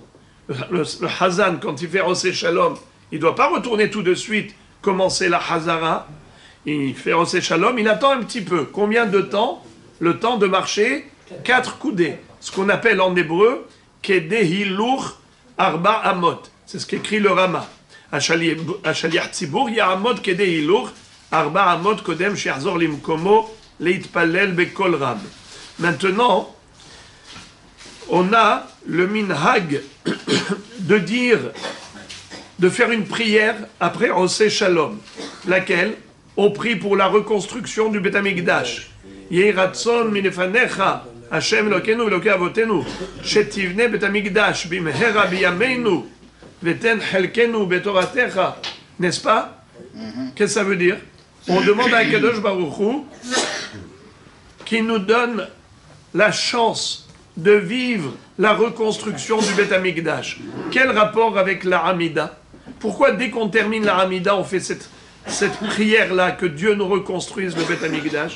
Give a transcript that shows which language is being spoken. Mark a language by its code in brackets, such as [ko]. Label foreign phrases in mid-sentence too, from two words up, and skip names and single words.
[fr] Le Hazan, quand il fait [he] עושה שלום, [fr] il ne doit pas retourner tout de suite, commencer la Hazara. Il fait [he] עושה שלום, [fr] il attend un petit peu. Combien de temps? Le temps de marcher 4 coudées. Ce qu'on appelle en hébreu [he] כדי הילוך ארבע אמות. [fr] C'est ce qu'écrit le Rama. [he] שליח ציבור יעמוד כדי הילוך ארבע אמות קודם שיחזור למקומו להתפלל בקול רם. [fr] Maintenant, on a le minhag de faire une prière après [he] עושה שלום, [fr] laquelle on prie pour la reconstruction du [he] בית המקדש. יהי רצון מלפניך ה' אלוקינו אלוקי אבותינו שתבנה בית המקדש במהרה בימינו ותן חלקנו בתורתך. [fr] N'est-ce pas? Qu'est-ce que ça veut dire? On demande à [he] קדוש ברוך הוא [fr] qui nous donne la chance de vivre la reconstruction du [he] בית המקדש. [fr] Quel rapport avec la Hamida? Pourquoi dès qu'on termine la Hamida, on fait cette prière-là, que Dieu nous reconstruise le [he] בית המקדש?